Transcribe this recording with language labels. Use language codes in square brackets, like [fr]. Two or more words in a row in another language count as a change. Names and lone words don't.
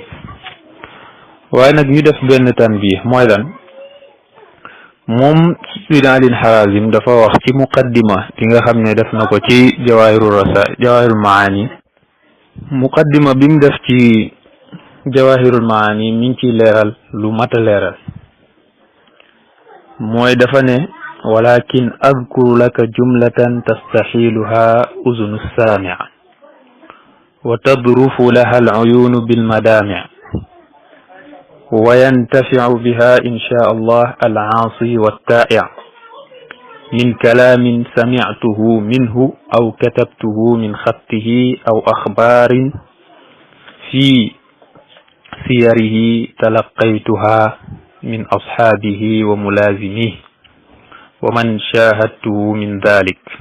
[wo] waaye nag ñu def benn tanbih mooy lan, moom Sidi Alin Harazim dafa wax ci muqaddima bi nga xam ne def na ko ci jawahirul maani. muqaddima bi mu def ci jawahirul maani mi ngi ciy leeral lu mat a leeral. mooy dafa ne [ar] ولكن أذكر لك جملة تستحليها أذن السامع و وتذرف لها العيون بالمدامع وينتفع بها إن شاء الله العاصي والطائع من كلام سمعته منه أو كتبته من خطه أو أخبار في سيره تلقيتها من أصحابه وملازميه ومن شاهدته من ذلك